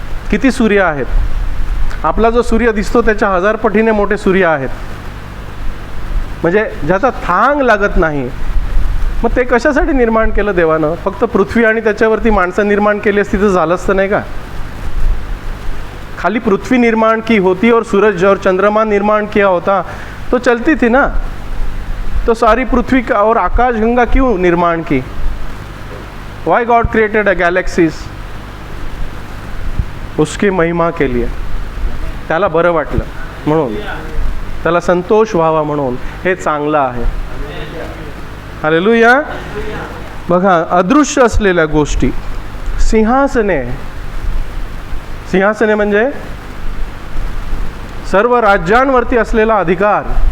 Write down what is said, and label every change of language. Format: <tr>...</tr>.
<mr>किती सूर्य आहेत? आपला जो सूर्य दिसतो त्याच्या 1000 पटीने मोठे सूर्य आहेत, म्हणजे ज्याचा थांग लागत नाही. मग ते कशासाठी निर्माण केलं देवानं? फक्त पृथ्वी आणि त्याच्यावरती माणसं निर्माण केली असती तर झालं असतं नाही का?</mr> <hi>खाली पृथ्वी निर्माण की होती और सूरज और चंद्रमा निर्माण किया होता तो चलती थी ना. तो सारी पृथ्वी का और आकाश गंगा क्यों निर्माण की?</hi> <en>Why god created a galaxies?</en> <hi>उसकी महिमा के लिए.</hi> <mr>त्याला बरं वाटलं म्हणून, त्याला संतोष व्हावा म्हणून. हे चांगलं आहे. हालेलुया. बघा, अदृश्य असलेल्या गोष्टी. सिंहासने. सिंहासने म्हणजे सर्व राज्यांवरती असलेला अधिकार.</mr>